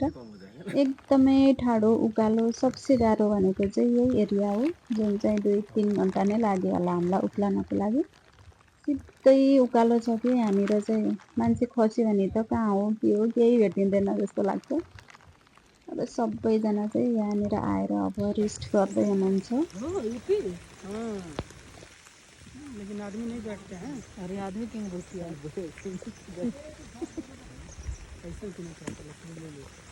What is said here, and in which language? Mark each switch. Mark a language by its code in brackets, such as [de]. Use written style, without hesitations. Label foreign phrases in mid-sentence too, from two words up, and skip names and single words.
[ne] एकदमै ठाडो उकालो सबसे गाह्रो भनेको चाहिँ यही एरिया हो जुन चाहिँ 2-3 घन्टा नै लाग्यो होला हामीलाई उक्लनको लागि। सिधै उकालो छ कि यहाँनिर चाहिँ मान्छे खस्यो भने त कहाँ हो के हो केही भेटिँदैन जस्तो लाग्छ। अब सबैजना चाहिँ यहाँनिर आएर अब रेस्ट गर्दै हुनुहुन्छ। [hi] लेकिन आदमी नहीं बैठते हैं। अरे आदमी क्यों बोलती है ऐसे क्यों नहीं